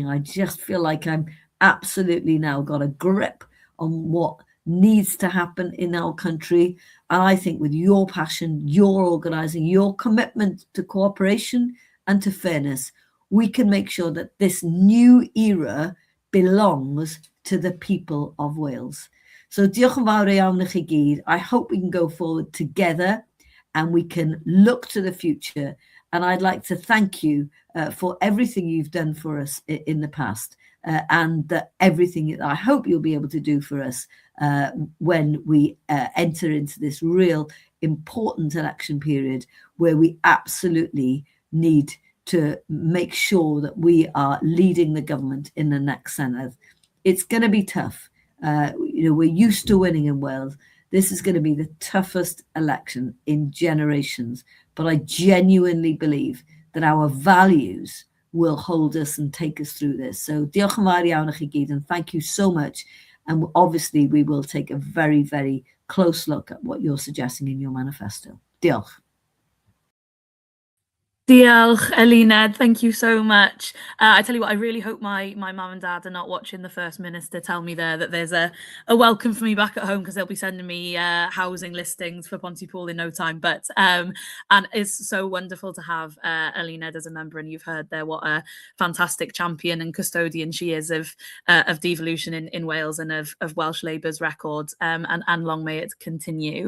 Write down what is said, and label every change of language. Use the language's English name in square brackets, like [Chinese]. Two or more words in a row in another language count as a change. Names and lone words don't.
[English] I just feel like I'm absolutely now got a grip on what needs to happen in our country. And I think with your passion, your organising, your commitment to cooperation and to fairness, we can make sure that this new era belongs to the people of Wales. [Welsh] So diolch yn fawr iawn i chi gyd. [English] I hope we can go forward together and we can look to the future. And I'd like to thank you for everything you've done for us in the past and everything that I hope you'll be able to do for us when we enter into this real important election period where we absolutely need to make sure that we are leading the government in the next Senedd. It's going to be tough. We're used to winning in Wales. This is going to be the toughest election in generations, but I genuinely believe that our values will hold us and take us through this. [Welsh] So diolch yn fawr iawn i chi gyd, [English] and thank you so much. And obviously we will take a very, very close look at what you're suggesting in your manifesto. [Welsh] Diolch. Diolch, Eluned. [English] Thank you so much. I tell you what, I really hope my mum and dad are not watching the First Minister tell me there that there's a welcome for me back at home, because they'll be sending me housing listings for Pontypool in no time. But and it's so wonderful to have Eluned as a member, and you've heard there what a fantastic champion and custodian she is of devolution in Wales and of Welsh Labour's record, and long may it continue.